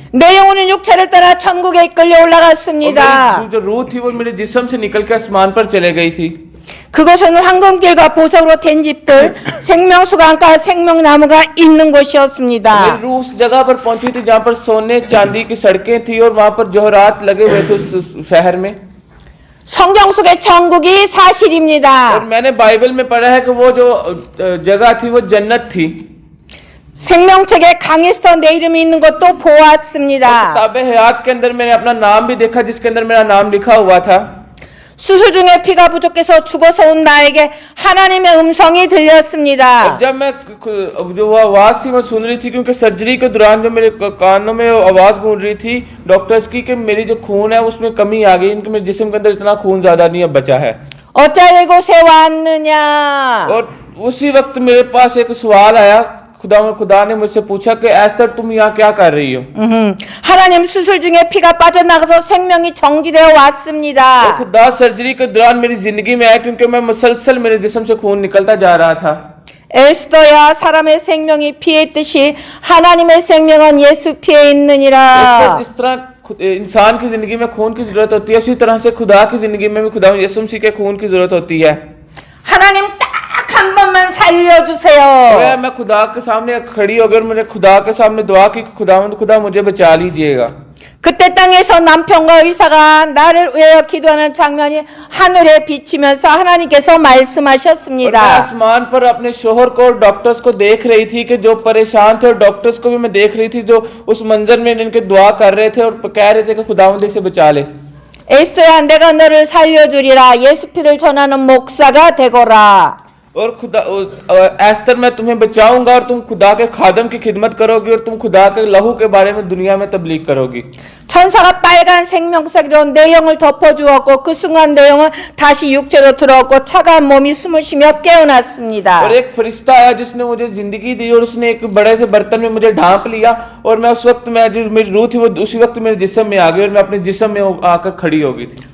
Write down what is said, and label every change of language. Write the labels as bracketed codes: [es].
[ko] 내 영혼은 육체를 따라 천국에 이끌려 올라갔습니다. [hi] और मेरी जो रूह थी वो मेरे जिस्म से निकल के आसमान पर चले गई थी। [ko] 그것은 황금길과 보석으로 된 집들, 생명수강과 생명나무가 있는 곳이었습니다. [hi] मेरी रूह उस जगह पर पहुंची थी जहाँ पर सोने चांदी की सड़कें थी और वहाँ पर जोहरात लगे हुए थे उस शहर में। [ko] 성경 속의 천국이 사실입니다. [hi] और मैंने बाइबल में पढ़ा है कि वो जो जगह थी वो जन्नत थी। [ko] 생명책에 강에스터 내 이름이 있는 것도 보았습니다. [hi] किताब हयात के अंदर मैंने अपना नाम भी देखा जिसके अंदर मेरा नाम लिखा हुआ था। [ko] 수술 중에 피가 부족해서 죽어서 온 나에게 하나님의 음성이 들렸습니다. [hi] जब मैं जो वो आवाज थी मैं सुन रही थी क्योंकि सर्जरी के दौरान जो मेरे कानों में आवाज गूंज रही थी डॉक्टर्स की कि मेरी जो खून है उसमें कमी आ गई, इनके मेरे जिस्म के अंदर इतना खून ज्यादा नहीं अब बचा है। [ko] 어찌하여 이곳에 왔느냐? [hi] और उसी वक्त मेरे पास एक सवाल आया, खुदा ने मुझसे पूछा कि एस्तर तुम यहाँ क्या कर रही हो? [ko] 하나님 수술 중에 피가 빠져나가서 생명이 정지되어 왔습니다. [hi] खुदा सर्जरी के दौरान मेरी जिंदगी में आया क्योंकि मैं मुसलसल मेरे जिस्म से खून निकलता जा रहा था। [ko] 에스더야 사람의 생명이 피에 있듯이 하나님의 생명은 예수 피에 있느니라. [hi] जिस तरह इंसान की जिंदगी में खून की जरूरत होती है उसी तरह से खुदा की जिंदगी में भी खुदा यीशु मसीह के खून की जरूरत होती है। [ko] 하나님 딱 한 번만 살려주세요. [hi] मैं खुदा के सामने खड़ी होकर मैंने खुदा के सामने दुआ की, खुदा मुझे बचा लीजिएगा। [ko] 그때 땅에서 남편과 의사가 나를 위하여 기도하는 장면이 하늘에 비치면서 하나님께서 말씀하셨습니다. [hi] मैं आसमान पर अपने शोहर को और डॉक्टर्स को देख रही थी कि जो परेशान थे और डॉक्टर्स को भी मैं देख रही थी जो उस मंजर में इनके दुआ कर रहे थे और कह रहे थे कि खुदावंद इसे बचा ले। [ko] 에스더야 내가 너를 살려주리라. 예수 피를 전하는 목사가 되거라. [hi] और खुदा एस्तर मैं तुम्हें बचाऊंगा और तुम खुदा के खादम की खिदमत करोगी और तुम खुदा के लहू के बारे में दुनिया में तबलीग करोगी। [ko] 천사가 빨간 생명색으로 내 영을 덮어주었고 그 순간 내 영은 다시 육체로 들어왔고 차가운 몸이 숨을 쉬며 깨어났습니다. [hi] और एक फरिश्ता आया जिसने मुझे जिंदगी दी और उसने एक बड़े से बर्तन में मुझे ढांप लिया और मैं उस वक्त में जो मेरी रूह थी वो उसी वक्त मेरे जिस्म में आ गई और मैं अपने जिस्म में आकर खड़ी हो गई थी।